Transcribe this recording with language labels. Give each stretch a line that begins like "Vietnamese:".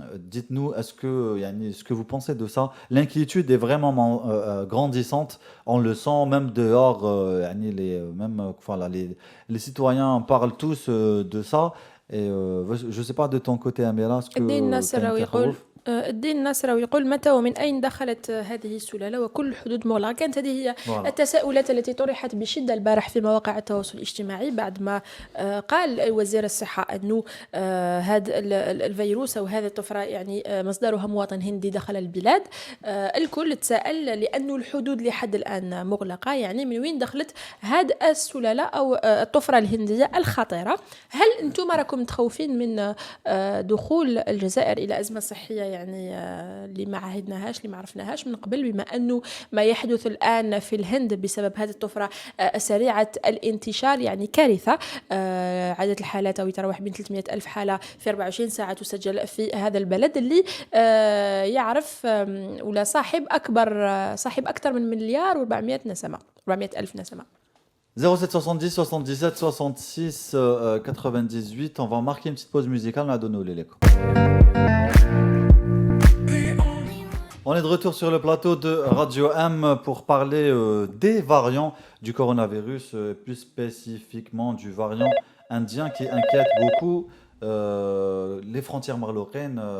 French: Dites-nous, est-ce que vous pensez de ça? L'inquiétude est vraiment grandissante. On le sent même dehors. Les citoyens parlent tous de ça. Et je ne sais pas de ton côté, Amira, est-ce que
Arabic: الدين الناصراوي يقول متى ومن أين دخلت هذه السلالة وكل الحدود مغلقة. كانت هذه هي التساؤلات التي طرحت بشدة البارح في مواقع التواصل الاجتماعي بعد ما قال وزير الصحة أنه هذا الفيروس أو هذه الطفرة مصدرها مواطن هندي دخل البلاد. الكل تساءل لأنه الحدود لحد الآن مغلقة، من وين دخلت هذه السلالة أو الطفرة الهندية الخطيرة. هل أنتم راكم متخوفين من دخول الجزائر إلى أزمة صحية اللي ما عهدناهاش، اللي ما عرفناهاش من قبل، بما أنه ما يحدث الآن في الهند بسبب هذه الطفرة سريعة الانتشار كارثة. عدد الحالات يتراوح بين 300 ألف حالة في 24 ساعة تسجل في هذا البلد اللي يعرف ولا صاحب أكثر من 1,400,000,000 نسمة. 07 70 77 66 98.
French: On va marquer une petite pause musicale. On a donné l'écho. On est de retour sur le plateau de Radio M pour parler des variants du coronavirus, plus spécifiquement du variant indien qui inquiète beaucoup les frontières marocaines.